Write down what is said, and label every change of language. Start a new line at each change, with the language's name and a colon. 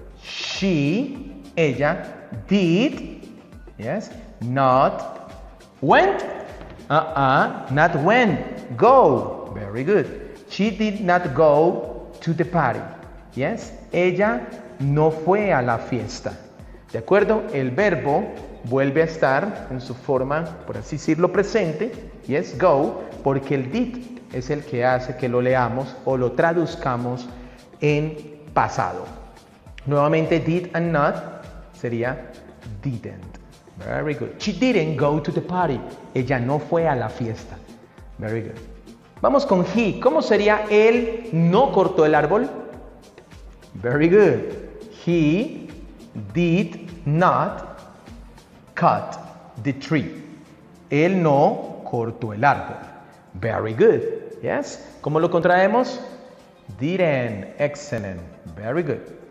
English: She,
Spanish: ella,
English: did, yes, not, went, not went, go. Very good. She did not go to the party. Yes,
Spanish: ella no fue a la fiesta. ¿De acuerdo? El verbo vuelve a estar en su forma, por así decirlo, presente,
English: yes, go,
Spanish: porque el did es el que hace que lo leamos o lo traduzcamos en pasado. Nuevamente,
English: did and not sería didn't. Very good. She didn't go to the party.
Spanish: Ella no fue a la fiesta.
English: Very good.
Spanish: Vamos con he. ¿Cómo sería él no cortó el árbol?
English: Very good. He did not cut the tree.
Spanish: Él no cortó el árbol.
English: Very good. Yes.
Spanish: ¿Cómo lo contraemos?
English: Didn't. Excellent. Very good.